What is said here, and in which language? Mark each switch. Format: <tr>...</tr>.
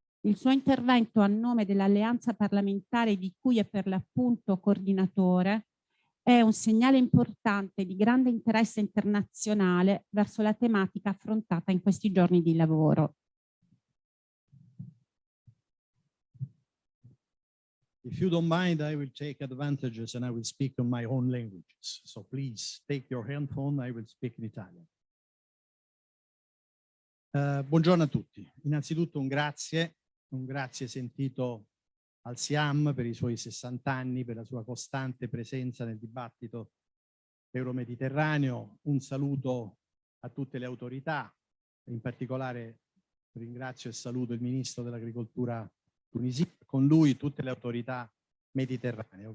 <it>Il suo intervento a nome dell'alleanza parlamentare di cui è per l'appunto coordinatore è un segnale importante di grande interesse internazionale verso la tematica affrontata in questi giorni di lavoro.</it> <en>If you don't mind, I will take advantages and I will speak in my own languages. So please take your handphone, I will speak in Italian.</en> <it>Buongiorno a tutti. Innanzitutto un grazie sentito al Siam per i suoi 60 anni, per la sua costante presenza nel dibattito euromediterraneo. Un saluto a tutte le autorità, in particolare ringrazio e saluto il Ministro dell'Agricoltura tunisino, con lui tutte le autorità mediterranee.</it>